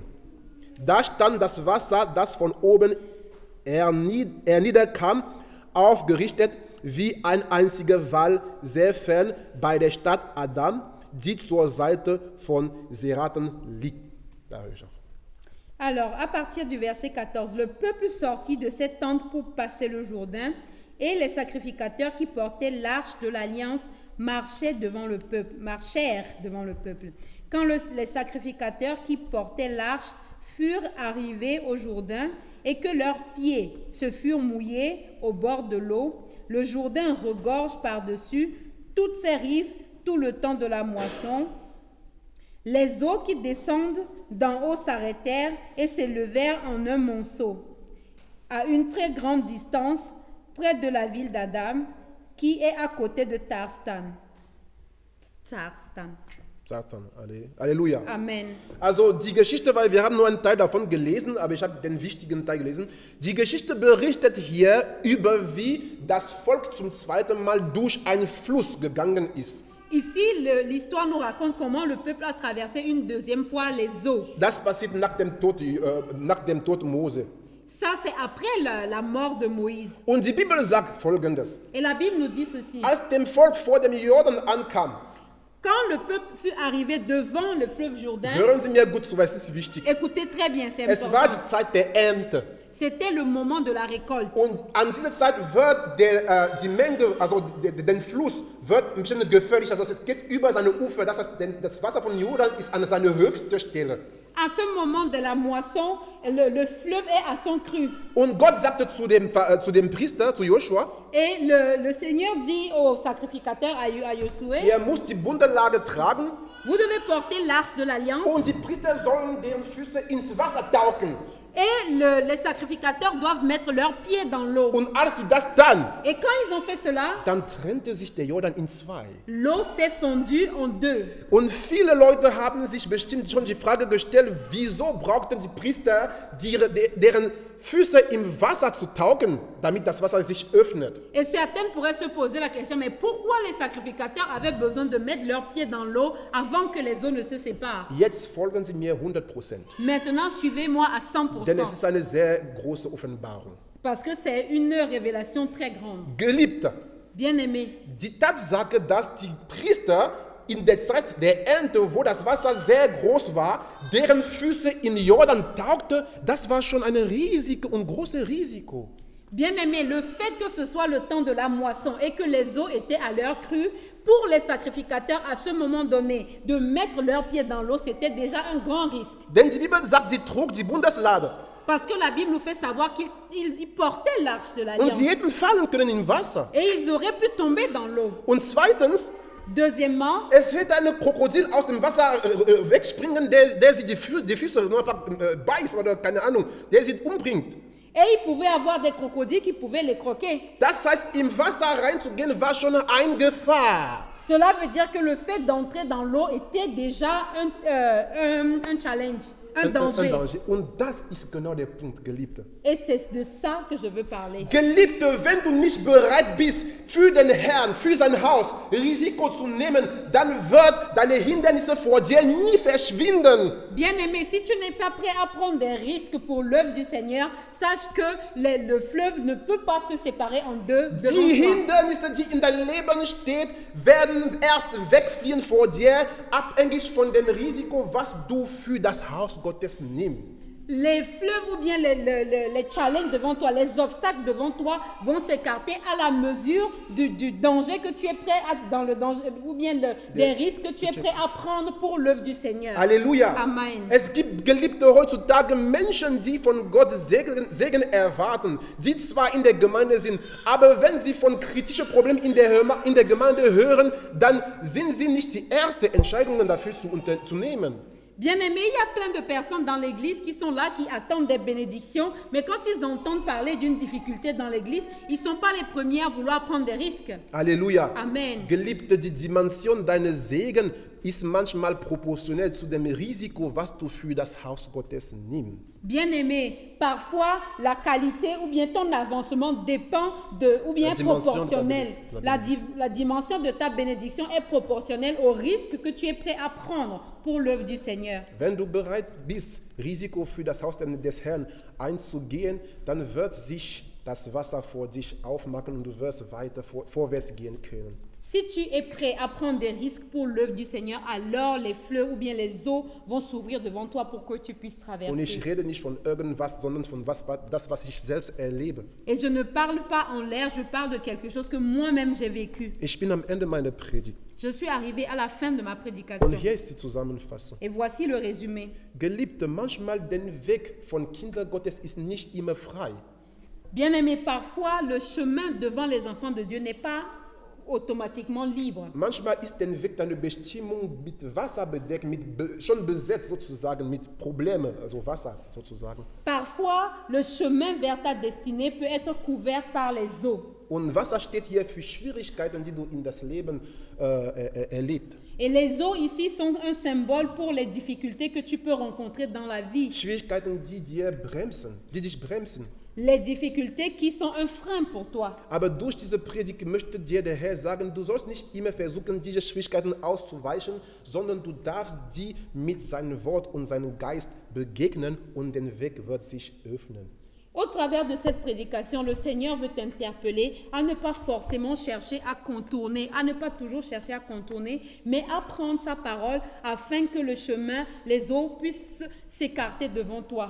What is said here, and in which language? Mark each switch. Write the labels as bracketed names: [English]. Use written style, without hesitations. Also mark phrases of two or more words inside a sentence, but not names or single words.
[German] Da stand das Wasser, das von oben herniederkam, aufgerichtet wie ein einziger Wall sehr fern bei der Stadt Adam, die zur Seite von Seraten liegt. Da höre ich auf. [French] Alors, à partir du verset 14, le peuple sortit de cette tente pour passer le Jourdain. et les sacrificateurs qui portaient l'arche de l'alliance marchèrent devant le peuple. Quand les sacrificateurs qui portaient l'arche furent arrivés au Jourdain et que leurs pieds se furent mouillés au bord de l'eau, le Jourdain regorge par-dessus toutes ses rives tout le temps de la moisson. Les eaux qui descendent d'en haut s'arrêtèrent et s'élevèrent en un monceau, à une très grande distance, près de la ville d'Adam, qui est à côté de Tarstan. [German] Satan, Halleluja. Amen. Also die Geschichte, weil wir haben nur einen Teil davon gelesen, aber ich habe den wichtigen Teil gelesen. Die Geschichte berichtet hier über, wie das Volk zum zweiten Mal durch einen Fluss gegangen ist. [French] Ici, l'histoire nous raconte comment le peuple a traversé une deuxième fois les eaux. [German] Das passiert nach dem Tod Mose. [French] Ça, c'est après la mort de Moïse. [German] Und die Bibel sagt Folgendes. [French] Et la Bible nous dit ceci. [German] Als dem Volk vor dem Jordan ankam, [French] Quand le peuple fut arrivé devant le fleuve Jourdain, [German] hören Sie mir gut zu, weil es ist wichtig. [French] écoutez très bien, c'est [German] Es war [French] important. [German] die Zeit der Ernte. [French] C'était le moment de la récolte. [German] Und an dieser Zeit wird die Menge, also den Fluss, wird ein bisschen gefährlich. Also es geht über seine Ufer. Das heißt, das Wasser von Jordan ist an seiner höchsten Stelle. [French] À ce moment de la moisson, le fleuve est à son cru. [German] Und Gott sagte zu dem Priester, zu Joshua, [French] Et le Seigneur dit au sacrificateur, à Josué, [German] er muss die Bundelage tragen [French] vous devez porter l'arche de l'alliance. [German] und die Priester sollen deren Füße ins Wasser tauchen. [French] Et les sacrificateurs doivent mettre leurs pieds dans l'eau. [German] Und als sie das dann, [French] Et quand ils ont fait cela, [German] dann trennte sich der Jordan in zwei. [French] l'eau s'est fondue en deux. [German] Und viele Leute haben sich bestimmt schon die Frage gestellt, wieso brauchten die Priester, deren Füße im Wasser zu tauchen, damit das Wasser sich öffnet. [French] Et certains pourraient se poser la question, mais pourquoi les sacrificateurs avaient besoin de mettre leurs pieds dans l'eau avant que les eaux ne se séparent? [German] Jetzt folgen Sie mir 100%. [French] Maintenant, suivez-moi à [German] Denn es [French] 100%. [German] ist eine sehr große Offenbarung. [French] Parce que c'est une révélation très grande. [German] Geliebte, [French] Bien-aimés, [German] die Tatsache, dass die Priester in der Zeit der Ernte, wo das Wasser sehr groß war, deren Füße in Jordan tauchte, das war schon ein Risiko, ein großes Risiko. [French] bien-aimés, le fait que ce soit le temps de la moisson et que les eaux étaient à leur cru, pour les sacrificateurs à ce moment donné, de mettre leurs pieds dans l'eau, c'était déjà un grand risque. [German] Denn die Bibel sagt, sie trug die Bundeslade. [French] Parce que la Bible nous fait savoir qu'ils portaient l'arche de [German] Und [French] l'alliance. [German] sie hätten fallen können im Wasser. [French] Et ils auraient pu tomber dans l'eau. [German] Und zweitens, [French] Deuxièmement, [German] es hätte ein Krokodil aus dem Wasser wegspringen, der sie die Füße nur einfach beißt oder keine Ahnung, der sie umbringt. [French] et il pouvait avoir des crocodiles qui pouvaient les croquer. [German] Das heißt, im Wasser reinzugehen war schon eine Gefahr. [French] Cela veut dire que le fait d'entrer dans l'eau était déjà un challenge, un danger. [German] Und das ist genau der Punkt, Geliebte. [French] Et c'est de ça que je veux parler. [German] Geliebte, wenn du nicht bereit bist, für den Herrn, für sein Haus Risiko zu nehmen, dann wird deine Hindernisse vor dir nie verschwinden. [French] Bien-aimé, si tu n'es pas prêt à prendre des risques pour l'œuvre du Seigneur, sache que le fleuve ne peut pas se séparer en deux. [German] Die [French] devant toi. [German] Hindernisse, die in deinem Leben stehen, werden erst wegfliehen vor dir, abhängig von dem Risiko, was du für das Haus Gottes nimmst. [French] Les fleuves ou bien les challenges devant toi, les obstacles devant toi vont s'écarter à la mesure du danger que tu es prêt à, dans le danger, ou bien des risques que tu es prêt à prendre pour l'œuvre du Seigneur. [German] Halleluja. Amen. Es gibt, Geliebte, heutzutage Menschen, die von Gott Segen erwarten, die zwar in der Gemeinde sind, aber wenn sie von kritischen Problemen in der Gemeinde hören, dann sind sie nicht die ersten Entscheidungen dafür zu nehmen. [French] Bien-aimés, il y a plein de personnes dans l'église qui sont là, qui attendent des bénédictions, mais quand ils entendent parler d'une difficulté dans l'église, ils ne sont pas les premiers à vouloir prendre des risques. [German] Halleluja. Amen. Geliebte, die Dimension deines Segens ist manchmal proportionnel zu dem Risiko, was du für das Haus Gottes nimmst. [French] Bien-aimé, parfois la qualité ou bien ton avancement dépend de, ou bien La dimension proportionnel. de ta La dimension de ta bénédiction est proportionnelle au risque que tu es prêt à prendre pour l'œuvre du Seigneur. [German] Wenn du bereit bist, Risiko für das Haus des Herrn einzugehen, dann wird sich das Wasser vor dich aufmachen und du wirst weiter vorwärts gehen können. [French] Si tu es prêt à prendre des risques pour l'œuvre du Seigneur, alors les fleuves ou bien les eaux vont s'ouvrir devant toi pour que tu puisses [German] Und ich [French] traverser. [German] rede nicht von irgendwas, sondern von das, was ich selbst erlebe. [French] Et je ne parle pas en l'air, je parle de quelque chose que moi-même j'ai vécu. [German] Ich bin am Ende meiner Predigt. [French] Je suis arrivée à la fin de ma [German] Und [French] prédication. [German] hier ist die Zusammenfassung. [French] Et voici le résumé. [German] Geliebte, manchmal der Weg von Kinder Gottes ist nicht immer frei. [French] Bien-aimés, parfois le chemin devant les enfants de Dieu n'est pas automatiquement libre. [German] Manchmal ist der Weg deiner Bestimmung mit Wasser bedeckt, schon besetzt sozusagen, mit Problemen, also Wasser sozusagen. [French] Parfois, le chemin vers ta destinée peut être couvert par les eaux. [German] Und Wasser steht hier für Schwierigkeiten, die du in das Leben erlebst. [French] Et les eaux ici sont un symbole pour les difficultés que tu peux rencontrer dans la vie. [German] Schwierigkeiten, die dich bremsen. [French] Les difficultés qui sont un frein pour toi. [German] Aber durch diese Predigt möchte dir der Herr sagen, du sollst nicht immer versuchen, diese Schwierigkeiten auszuweichen, sondern du darfst sie mit seinem Wort und seinem Geist begegnen und der Weg wird sich öffnen. [French] Au travers de cette prédication, le Seigneur veut t'interpeller à ne pas forcément chercher à contourner, à ne pas toujours chercher à contourner, mais à prendre sa parole afin que le chemin, les eaux puissent s'écarter devant toi.